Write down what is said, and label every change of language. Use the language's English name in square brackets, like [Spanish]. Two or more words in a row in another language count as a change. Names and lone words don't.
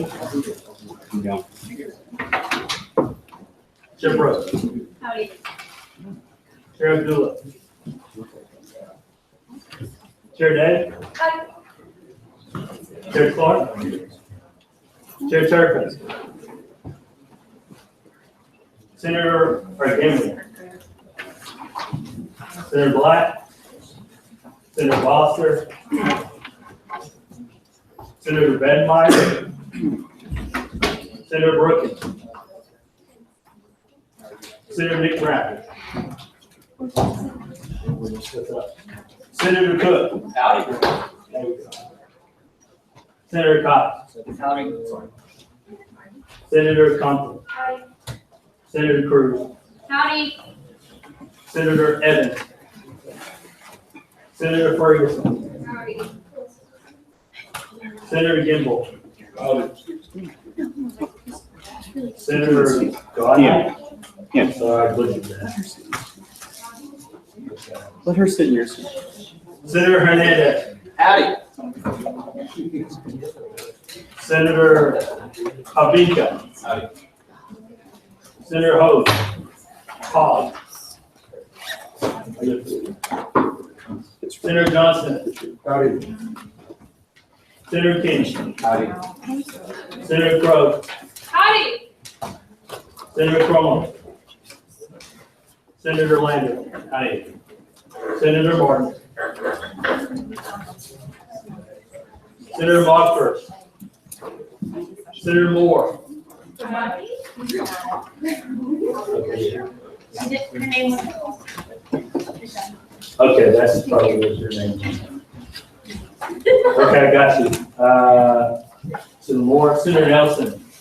[English] Keep going. Chair Brooks. Howdy. Chair Abdullah. Chair Day. Chair Clark. Chair Turpin. Senator Gamble. Senator Black. Senator Foster. Senator Bedmeyer. Senator Brookins. Senator Nick Bradford. Senator Cook. Howdy. There we go. Senator Cox. Howdy. Senator Compton. Howdy. Senator Cruz. Howdy. Senator Evans. Senator Ferguson. Howdy. Senator Gimbel. Senator Godwin. Yeah. Sorry, I butchered that. Let her sit in your seat. Senator Hernandez. Howdy. Senator Habica. Howdy. Senator Hope. Hogg. Senator Johnson. Howdy. Senator King. Howdy. Senator Crowe. Howdy. Senator Crum. Senator Lander. Aye. Senator Martin. Senator Mockford. Senator Moore. Okay, that's probably what your name. Okay, I got you. Senator Moore, Senator Nelson.